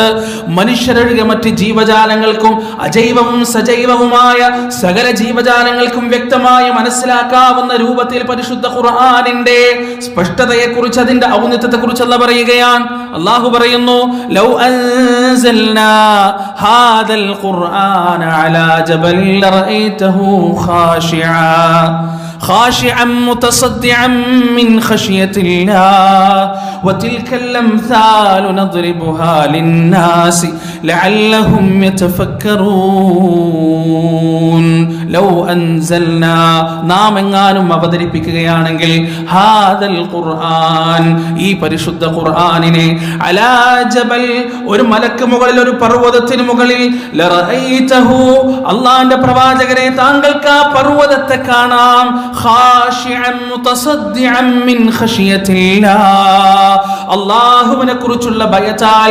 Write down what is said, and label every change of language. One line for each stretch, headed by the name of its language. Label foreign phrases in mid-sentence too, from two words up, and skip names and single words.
Malayalam: മനുഷ്യരൊഴികെ മറ്റ് ജീവജാലങ്ങൾക്കും അജൈവവും സജൈവവുമായ സകല ജീവജാലങ്ങൾക്കും വ്യക്തമായി മനസ്സിലാക്കാവുന്ന രൂപത്തിൽ പരിശുദ്ധ ഖുർആനിന്റെ സ്പഷ്ടതയെക്കുറിച്ച്, അതിന്റെ ഔന്നത്യത്തെക്കുറിച്ച് അല്ലാഹു പറയുകയാണ്. അല്ലാഹു പറയുന്നു,
Arabic: لو أنزلنا هذا القرآن على جبل لرأيته خاشعا متصدعا من خشية الله وتلك الأمثال نضربها للناس لعلهم يتفكرون. لو أنزلنا,
Malayalam: നാം എങ്ങാനും അവതരിപ്പിക്കുകയാണെങ്കിൽ,
Arabic: هذا القرآن,
Malayalam: ഈ പരിശുദ്ധ ഖുർആനിനെ,
Arabic: على جبل,
Malayalam: ഒരു മലക്ക് മുകളിൽ, ഒരു പർവ്വതത്തിന് മുകളിൽ, ലറഅയ്തഹു, അല്ലാഹുവിന്റെ പ്രവാചകരെ, താങ്കൾക്ക് ആ പർവ്വതത്തെ കാണാം,
Arabic: خاشعا متصدعا من خشية الله,
Malayalam: അല്ലാഹുവിനെ കുറിച്ചുള്ള ഭയത്താൽ,